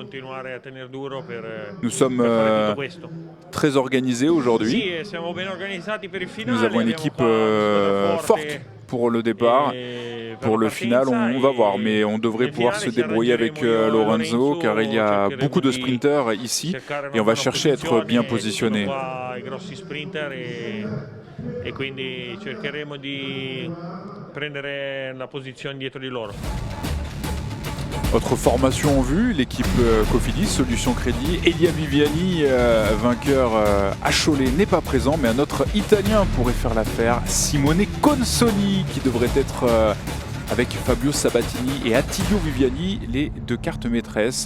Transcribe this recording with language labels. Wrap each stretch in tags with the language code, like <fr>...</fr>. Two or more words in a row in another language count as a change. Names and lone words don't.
<fr>Nous sommes très organisés aujourd'hui. Nous avons une équipe forte pour le départ. Pour le final, on va voir, mais on devrait pouvoir se débrouiller avec Lorenzo car il y a beaucoup de sprinters ici et on va chercher à être bien positionné.</fr> <it>E quindi cercheremo di prendere la posizione dietro di loro.</it> <fr>Autre formation en vue, l'équipe Cofidis, Solution Crédit. Elia Viviani, vainqueur à Cholet, n'est pas présent, mais un autre Italien pourrait faire l'affaire, Simone Consoli, qui devrait être avec Fabio Sabatini et Attilio Viviani, les deux cartes maîtresses.</fr>